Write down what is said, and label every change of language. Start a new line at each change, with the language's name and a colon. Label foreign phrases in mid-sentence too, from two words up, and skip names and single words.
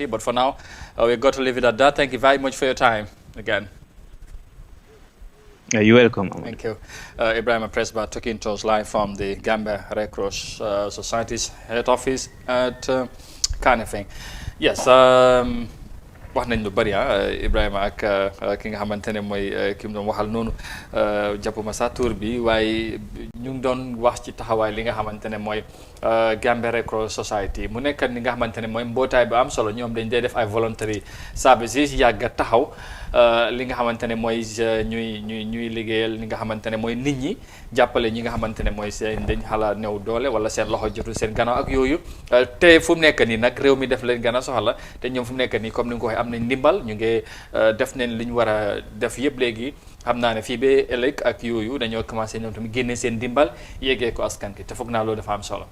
English: But for now, we've got to leave it at that. Thank you very much for your time again. You're welcome. Thank you. Ibrahim Presba talking to us live from the Gambia Red Cross Society's head office at Kanifing. Yes,
Wolof: wax nañ lu bari Ibrahima ak ki nga xamante ne mooy ki mu doon waxal noonu jàppuma sa tur bi waaye ñu ngi doon wax ci taxawaay li nga xamante ne mooy Gambia Red Cross Society mu nekk ni nga xamante ne mooy mbootaay bu am solo ñoom dañ dee def ay
English: voluntary services
Wolof: yàgg taxaw li nga xamante ne mooy ñuy liggéeyal li nga xamante ne mooy nit ñi jàppale ñi nga xamante ne mooy seen dañ xala néew doole wala seen loxo jotul seen gannaaw ak yooyu te fu mu nekk nii nag réew mi def leen gën a soxla te ñoom fu mu nekk nii comme ni nga ko waxee am nañ ndimbal ñu ngi def nañ li ñu war a def yëpp léegi xam naa ne fii ba ëllëg ak yooyu dañoo commencé ñoom tamit génne seen ndimbal yéegee ko askan ki te foog naa loolu dafa am solo.